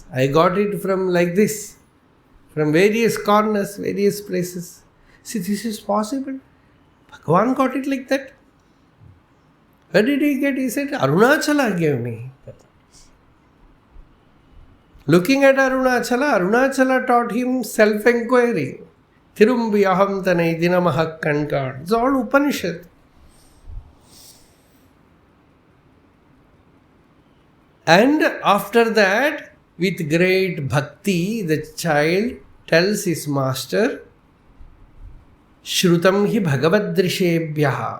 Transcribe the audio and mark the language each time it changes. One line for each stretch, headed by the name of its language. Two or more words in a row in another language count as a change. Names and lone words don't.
English: I got it from like this, from various corners, various places. See, this is possible. Bhagavan got it like that. Where did he get? He said, Arunachala gave me. Looking at Arunachala taught him self-inquiry.
Tamil: Thirumbi aham tanai dinamahak kankar.
English: It's all Upanishad. And after that, with great bhakti, the child tells his master,
Sanskrit: Shrutam hi bhagavadrishebhyaha.